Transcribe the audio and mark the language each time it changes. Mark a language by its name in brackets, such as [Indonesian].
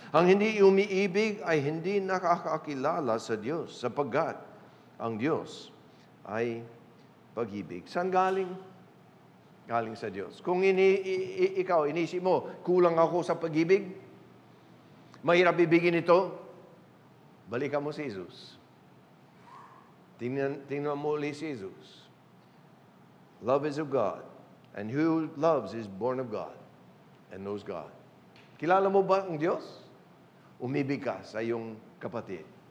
[Filipino] Ang hindi umiibig ay hindi nakakakilala sa Diyos, sapagkat ang Diyos ay pag-ibig. Saan galing? Galing sa Diyos. Kung ikaw, inisip mo, kulang ako sa pag-ibig, mahirap ibigin ito, balikan mo si Jesus. Tingnan mo ulit si Jesus. [English] Love is of God, and who loves is born of God and knows God. [Filipino] Kilala mo ba ang Diyos? Umibig ka sa iyong kapatid.